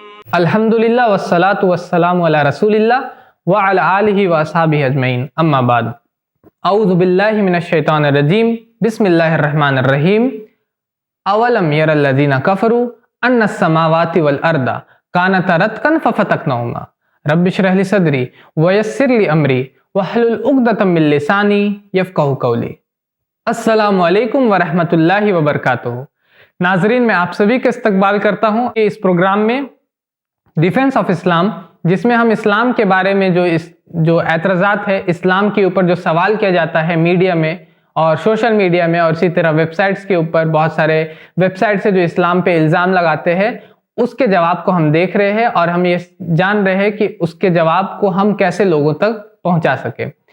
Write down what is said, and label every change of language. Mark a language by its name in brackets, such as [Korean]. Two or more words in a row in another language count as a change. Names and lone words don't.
[Arabic] الحمد لله والصلاة والسلام على رسول الله وعلى آله وأصحابه أجمعين أما بعد. أعوذ بالله من الشيطان الرجيم بسم الله الرحمن الرحيم. أولم ير الذين كفروا أن السماوات والأرض كانتا رتقا ففتقناهما رب اشرح لي صدري ويسر لي أمري واحلل عقدة من لساني يفقهوا قولي. السلام عليكم ورحمة الله وبركاته. [Hindi] नाज़रीन, मैं आप सभी का इस्तकबाल करता हूँ इस प्रोग्राम में डिफेंस ऑफ इस्लाम, जिसमें हम इस्लाम के बारे में जो एतराज़ात है, इस्लाम के ऊपर जो सवाल किया जाता है मीडिया में और [English] social media [Hindi] में और इसी तरह वेबसाइट्स के ऊपर, बहुत सारे वेबसाइट्स है जो इस्लाम पे इल्ज़ाम लगाते हैं, उसके जवाब को हम देख रहे हैं और हम ये जान रहे हैं कि उसके जवाब को हम कैसे लोगों तक पहुंचा सके।